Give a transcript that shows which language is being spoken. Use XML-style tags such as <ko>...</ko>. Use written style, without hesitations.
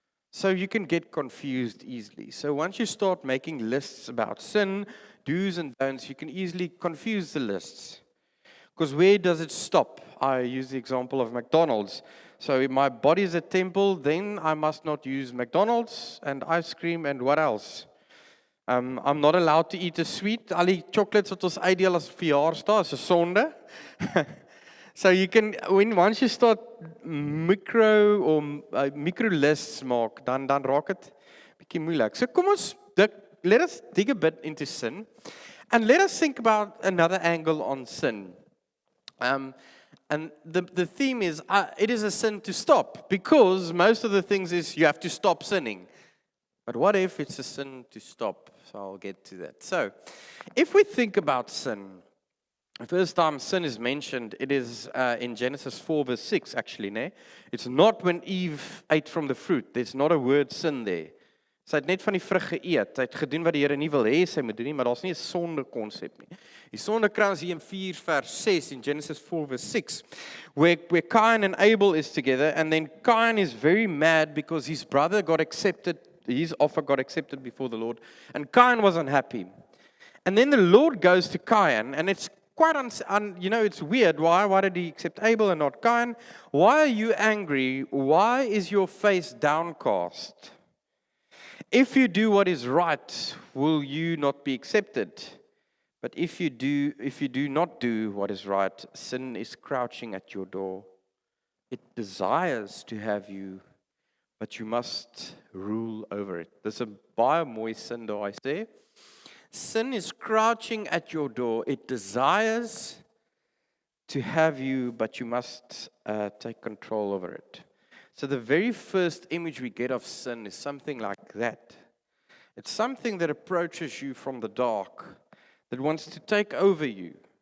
<en>So you can get confused easily. So once you start making lists about sin, do's and don'ts, you can easily confuse the lists. Because where does it stop? I use the example of McDonald's. So if my body is a temple, then I must not use McDonald's and ice cream and what else? I'm not allowed to eat a sweet.</en> <af>Al die chocolates wat ons uitdeel as verjaarsdag is 'n sonde.</af> <en>So you can, once you start micro lists</en> <af>maak, dan raak dit bietjie moeilik.</af> <en>So</en> <af>kom ons</af> <en>let us dig a bit into sin and let us think about another angle on sin. And the theme is, it is a sin to stop, because most of the things is you have to stop sinning. But what if it's a sin to stop? So I'll get to that. So, if we think about sin, the first time sin is mentioned, it is in Genesis 4 verse 6 actually. Ne? It's not when Eve ate from the fruit. There's not a word sin there.</en> <af>Sy het net van die vrug geëet. Sy het gedoen wat die Here nie wil hê sy moet doen nie, maar daar's nie 'n sonde konsep nie. Die sonde kry ons hier in 4 vers 6 in</af> <en>Genesis 4 verse 6, where Cain and Abel is together, and then Cain is very mad because his brother got accepted, his offer got accepted before the Lord, and Cain was unhappy. And then the Lord goes to Cain, and it's quite it's weird. Why did he accept Abel and not Cain? Why are you angry? Why is your face downcast? If you do what is right, will you not be accepted? But if you do not do what is right, sin is crouching at your door. It desires to have you, but you must rule over it.</en> <af>Dis 'n baie mooi sin daar sê.</af> <en>Sin is crouching at your door. It desires to have you, but you must take control over it. So the very first image we get of sin is something like that. It's something that approaches you from the dark, that wants to take over you.</en>